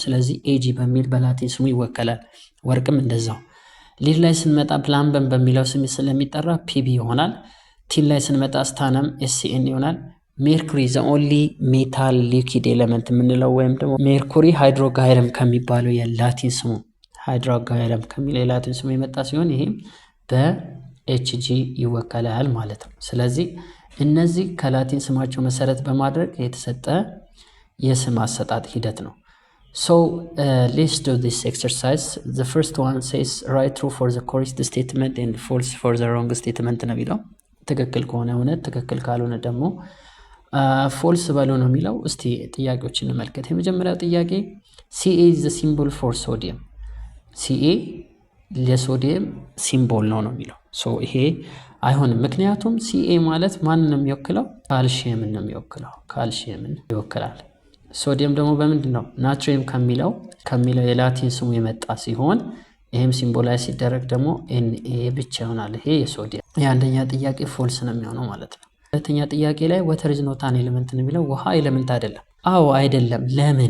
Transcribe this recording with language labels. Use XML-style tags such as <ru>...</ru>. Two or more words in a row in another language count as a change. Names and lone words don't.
<am>ስለዚህ ኤጂ በሚል በላቲን ስሙ ይወከላል። ወርቅም እንደዛው። ሊድ ላይ ስንመጣ ፕላምበን በሚለው ስም ስለሚጠራ ፒቢ ይሆናል። ቲን ላይ ስንመጣ ስታነም ኤስሲኤን ይሆናል። ሜርኩሪ</am> <en>the only metal liquid element</en> <am>የምንለው ወይም ደግሞ ሜርኩሪ ሃይድሮጋይረም ከሚባለው የላቲን ስሙ ሃይድሮጋይረም ከሚለው የላቲን ስሙ የመጣ ሲሆን ይህም በኤችጂ ይወከላል ማለት ነው። ስለዚህ እነዚህ ከላቲን ስማቸው መሰረት በማድረግ የተሰጠ የስም አሰጣጥ ሂደት ነው።</am> <en>So let's do this exercise. The first one says write true for the correct statement and false for the wrong statement</en> <am>ነው የሚለው። ትክክል ከሆነ እውነት፣ ትክክል ካልሆነ ደግሞ ፎልስ በሉ ነው የሚለው። እስቲ ጥያቄዎችን እንመልከት። የመጀመሪያው ጥያቄ ሲኤ</am> <en>is the symbol for sodium።</en> <am>ሲኤ ለሶዲየም ሲምቦል ነው የሚለው። ይሄ አይሆንም። ምክንያቱም ሲኤ ማለት ማንን ነው የሚወክለው? ካልሽየምን ነው የሚወክለው። ካልሽየምን ይወክላል። ሶዲየም ደግሞ በምንድን ነው? ናትሪየም ከሚለው የላቲን ስሙ የመጣ ሲሆን ይህም ሲምቦላይዝ ሲደረግ ደግሞ ኤንኤ ብቻ ይሆናል። ይሄ የሶዲየም የአንደኛ ጥያቄ ፎልስ ነው የሚሆነው ማለት ነው። ሁለተኛ ጥያቄ ላይ</am> <en>water is not an element</en> <am>ነው የሚለው። ውሃ ኤሌመንት አይደለም። አዎ አይደለም። ለምን?</am>